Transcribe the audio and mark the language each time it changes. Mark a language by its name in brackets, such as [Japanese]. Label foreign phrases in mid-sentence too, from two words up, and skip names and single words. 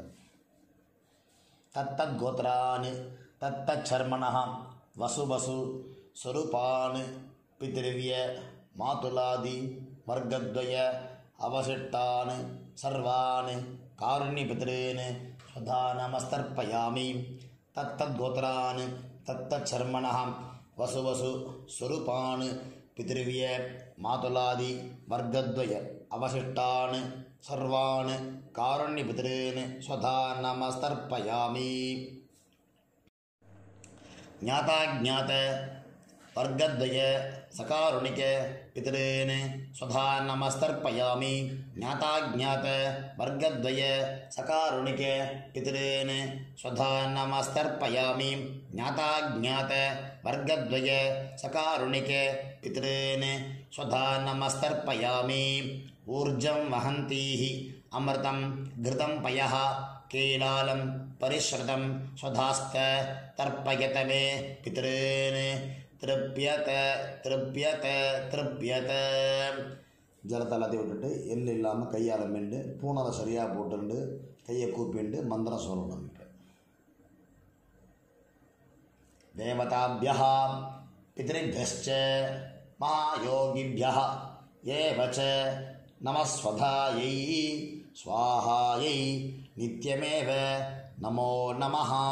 [Sanskrit] तत्तत् गोत्रान् तत्तत् शर्मणः वसु स्वरूपान् पितृव्य मातुलादि वर्गद्वय अवशिष्टान् सर्वान् कारुण्य पितॄन् स्वधा नमस्तर्पयामि. तत्तत् गोत्रान् तत्तत् शर्मणः वसु स्वरूपान् पितृव्य मातुलादि वर्गद्वय अवशिष्टान् सर्वान् कारुण्य पितॄन् स्वधा नमस्तर्पयामि. ज्ञाताज्ञात वर्गद्वय सकारुणिक पितॄन् स्वधा नमस्तर्पयामि. ज्ञाताज्ञात वर्गद्वय सकारुणिक पितॄन् स्वधा नमस्तर्पयामि. ज्ञाताज्ञात वर्गद्वय सकारुणिक पितॄन् स्वधा नमस्तर्पयामि. ऊर्जं वहन्तीः अमृतं घृतं पयः कीलालं परिस्रुतं स्वधास्थ तर्पयत मे पितॄन् तृप्यत तृप्यत तृप्यत. [Tamil] ஜலத்தை எல்லாத்தையும் விட்டுட்டு எள்ளு இல்லாமல் கையால் மெண்டு பூனரை சரியாக போட்டுண்டு கையை கூப்பிண்டு மந்திரம் சொல்லணும். [Sanskrit] देवताभ्यः पितृभ्यश्च महायोगिभ्यः एव च नमस्स्वधायै स्वाहायै नित्यमेव नमो नमः.